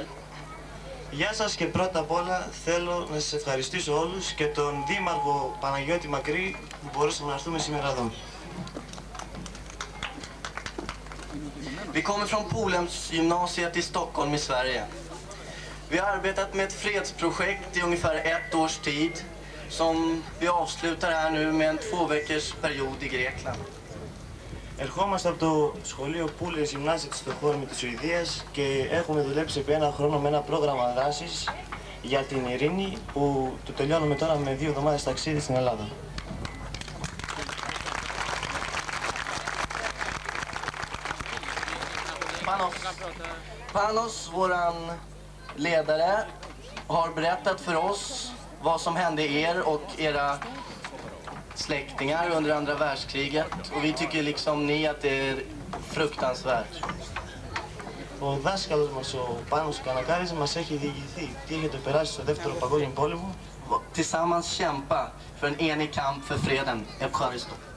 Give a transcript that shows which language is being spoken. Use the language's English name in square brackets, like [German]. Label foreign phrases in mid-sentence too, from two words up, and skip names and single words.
[Greek] Γεια σας και πρώτα απ' όλα θέλω να σας ευχαριστήσω όλους και τον Δήμαρχο Παναγιώτη Μακρύ που μπορούσαμε να έρθουμε σήμερα εδώ. [Swedish] Vi kommer från Polhemsgymnasiet i Stockholm i Sverige. Vi har arbetat med ett fredsprojekt i ungefär 1 års tid som vi avslutar här nu med en 2 veckors period i Grekland. [Greek] Ερχόμαστε από το σχολείο Πούλες Γυμνάσια της Στοκχόλμη της Σουηδίας και έχουμε δουλέψει επί 1 χρόνο με ένα πρόγραμμα δράσης για την ειρήνη που το τελειώνουμε τώρα με 2 εβδομάδες ταξίδι στην Ελλάδα. [Swedish] Panos, våran ledare, har berättat för oss vad som hände er och era släktingar under andra världskriget. Och vi tycker liksom ni att det är fruktansvärt. [Greek] Ο δάσκαλος μας, ο Πάνος Κανακάρης, μας έχει διηγηθεί τι έχετε περάσει στο Δεύτερο Παγκόσμιο Πόλεμο [Swedish] tillsammans kämpa för en enig kamp för freden. [Greek] Ευχαριστώ.